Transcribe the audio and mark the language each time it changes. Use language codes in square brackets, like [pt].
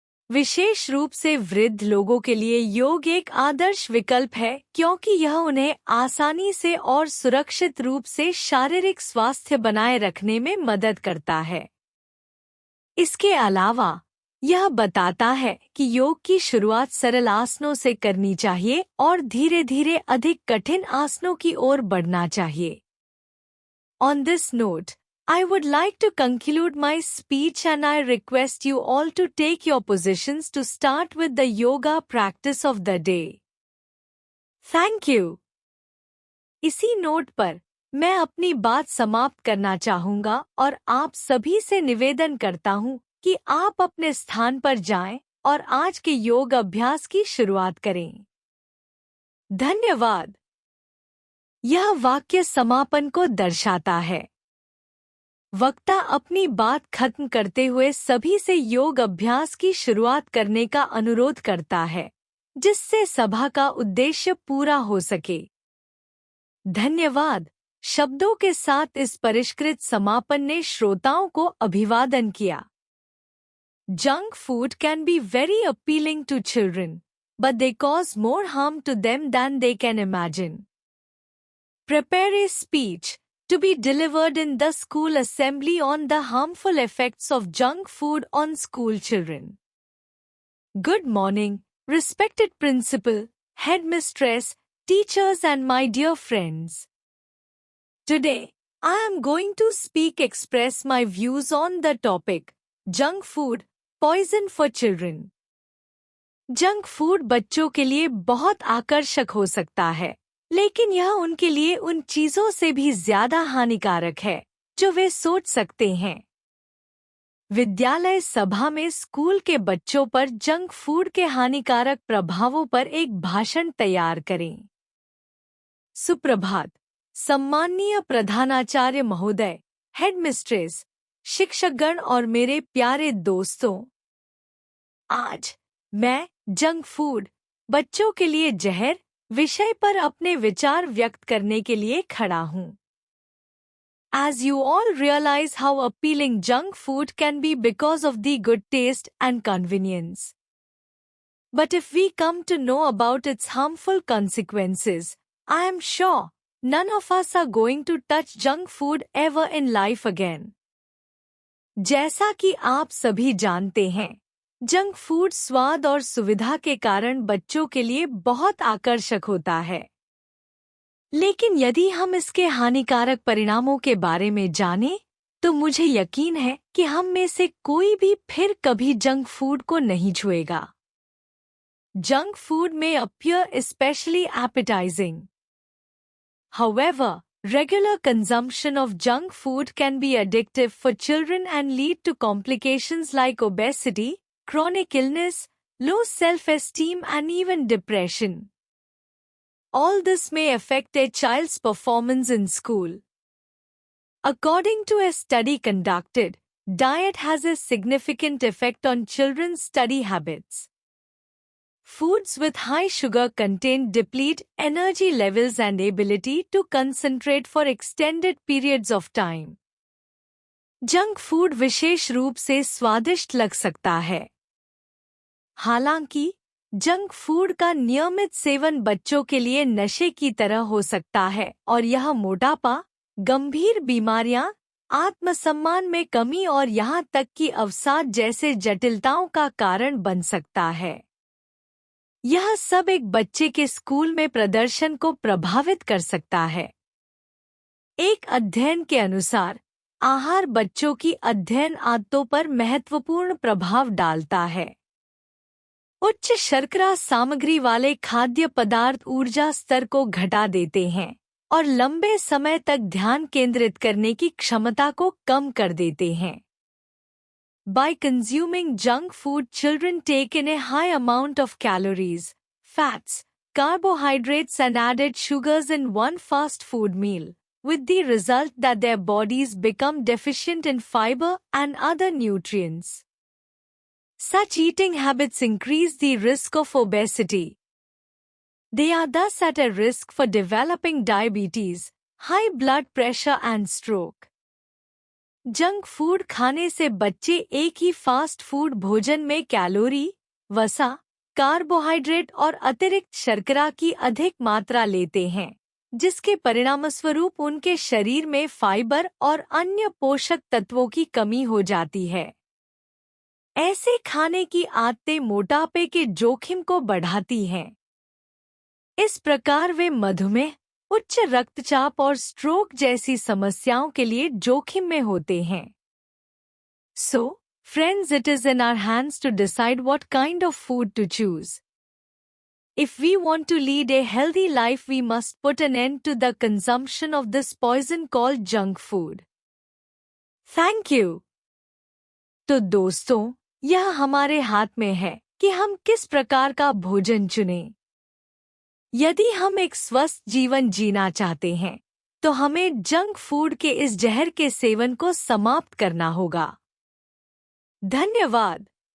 [hi] विशेष रूप से वृद्ध लोगों के लिए योग एक आदर्श विकल्प है क्योंकि यह उन्हें आसानी से और सुरक्षित रूप से शारीरिक स्वास्थ्य बनाए रखने में मदद करता है। इसके अलावा यह बताता है कि योग की शुरुआत सरल आसनों से करनी चाहिए और धीरे धीरे अधिक कठिन आसनों की ओर बढ़ना चाहिए। [en] On this note, I would like to conclude my speech and I request you all to take your positions to start with the yoga practice of the day. Thank you. [hi] इसी नोट पर मैं अपनी बात समाप्त करना चाहूँगा और आप सभी से निवेदन करता हूँ कि आप अपने स्थान पर जाएं और आज के योग अभ्यास की शुरुआत करें। धन्यवाद। यह वाक्य समापन को दर्शाता है। वक्ता अपनी बात खत्म करते हुए सभी से योग अभ्यास की शुरुआत करने का अनुरोध करता है, जिससे सभा का उद्देश्य पूरा हो सके। धन्यवाद शब्दों के साथ इस परिष्कृत समापन ने श्रोताओं को अभिवादन किया। [en] Junk food can be very appealing to children, but they cause more harm to them than they can imagine. Prepare a speech to be delivered in the school assembly on the harmful effects of junk food on school children. Good morning, respected principal, headmistress, teachers and my dear friends. Today, I am going to express my views on the topic, junk food, poison for children. [hi] Junk food बच्चों के लिए बहुत आकर्षक हो सकता है, लेकिन यह उनके लिए उन चीजों से भी ज्यादा हानिकारक है जो वे सोच सकते हैं। विद्यालय सभा में स्कूल के बच्चों पर जंक फूड के हानिकारक प्रभावों पर एक भाषण तैयार करें। सुप्रभात, सम्माननीय प्रधानाचार्य महोदय, हेडमिस्ट्रेस, शिक्षकगण और मेरे प्यारे दोस्तों। आज मैं जंक फूड, बच्चों के लिए जहर विषय पर अपने विचार व्यक्त करने के लिए खड़ा हूँ। [en] As you all realize how appealing junk food can be because of the good taste and convenience. But if we come to know about its harmful consequences, I am sure none of us are going to touch junk food ever in life again. [hi] जैसा कि आप सभी जानते हैं, junk food स्वाद और सुविधा के कारण बच्चों के लिए बहुत आकर्षक होता है। लेकिन यदि हम इसके हानिकारक परिणामों के बारे में जानें, तो मुझे यकीन है कि हम में से कोई भी फिर कभी जंक फूड को नहीं छुएगा। [en] Junk food may appear especially appetizing. However, regular consumption of junk food can be addictive for children and lead to complications like obesity, chronic illness, low self-esteem and even depression. All this may affect a child's performance in school. According to a study conducted, diet has a significant effect on children's study habits. Foods with high sugar content deplete energy levels and ability to concentrate for extended periods of time. [hi] Junk food विशेष रूप से स्वादिष्ट लग सकता है। हालांकि junk food का नियमित seven बच्चों के लिए नशे की तरह हो सकता है और यह मोटापा, गंभीर बीमारियां, आत्मसम्मान में कमी और यहाँ तक कि अवसाद जैसे जटिलताओं का कारण बन सकता है। यह सब एक बच्चे के स्कूल में प्रदर्शन को प्रभावित कर सकता है। एक अध्ययन के अनुसार, आहार बच्चों की अध्ययन आदतों पर महत्वपूर्ण प्रभाव डालता है। उच्च शर्करा सामग्री वाले खाद्य पदार्थ ऊर्जा स्तर को घटा देते हैं और लंबे समय तक ध्यान केंद्रित करने की क्षमता को कम कर देते हैं। [en] By consuming junk food, children take in a high amount of calories, fats, carbohydrates and added sugars in one fast food meal, with the result that their bodies become deficient in fiber and other nutrients. Such eating habits increase the risk of obesity. They are thus at a risk for developing diabetes, high blood pressure and stroke. [hi] Junk food खाने से बच्चे एक ही fast food भोजन में calorie, वसा, carbohydrate और अतिरिक्त शर्करा की अधिक मात्रा लेते हैं, जिसके परिणामस्वरूप उनके शरीर में फाइबर और अन्य पोषक तत्वों की कमी हो जाती है। ऐसे खाने की आदतें मोटापे के जोखिम को बढ़ाती हैं। इस प्रकार वे मधुमेह, उच्च रक्तचाप और स्ट्रोक जैसी समस्याओं के लिए जोखिम में होते हैं। [en] So, friends, it is in our hands to decide what kind of food to choose. If we want to lead a healthy life, we must put an end to the consumption of this poison called junk food. Thank you. [hi] तो दोस्तों, यह हमारे हाथ में है कि हम किस प्रकार का भोजन चुनें। यदि हम एक स्वस्थ जीवन जीना चाहते हैं तो हमें जंक फूड के इस जहर के सेवन को समाप्त करना होगा। धन्यवाद।